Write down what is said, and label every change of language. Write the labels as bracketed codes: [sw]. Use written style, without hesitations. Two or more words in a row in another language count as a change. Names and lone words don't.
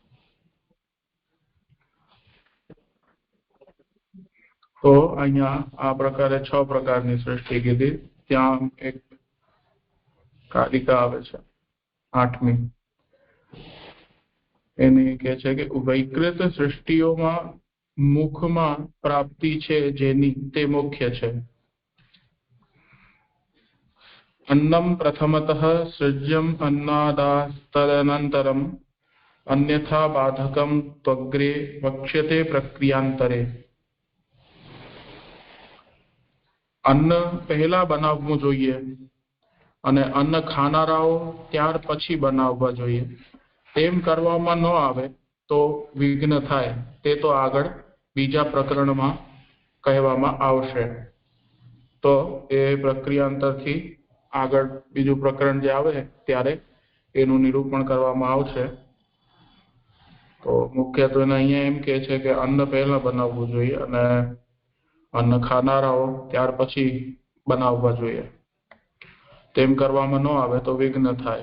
[gu] તો અહીંયા આ પ્રકારે 6 પ્રકારની સૃષ્ટિ કીધી ત્યાં એક કાલિકા આવે છે 8મી એની કહે છે કે વૈકૃત સૃષ્ટિઓમાં મુખમાં પ્રાપ્તિ છે જેની તે મુખ્ય છે [sa] अन्नम प्रथमतः सृज्यम अन्नादास्तदनन्तरम अन्यथा बाधकम त्वग्रे वक्ष्यते प्रक्रियांतरे [gu] અન્ન પહેલા બનાવવું જોઈએ અને અન્ન ખાનારાઓ ત્યાર પછી બનાવવા જોઈએ તેમ કરવામાં ન આવે તો વિઘ્ન થાય તે તો આગળ બીજા પ્રકરણમાં કહેવામાં આવશે તો એ પ્રક્રિયાંતરથી આગળ બીજું પ્રકરણ જે આવે ત્યારે એનું નિરૂપણ કરવામાં આવશે તો મુખ્યત્વે અહીંયા એમ કહે છે કે અન્ન પહેલા બનાવવું જોઈએ અને અન્ન ખાનારાઓ ત્યાર પછી બનાવવા જોઈએ તેમ કરવામાં ન આવે તો વિઘ્ન થાય.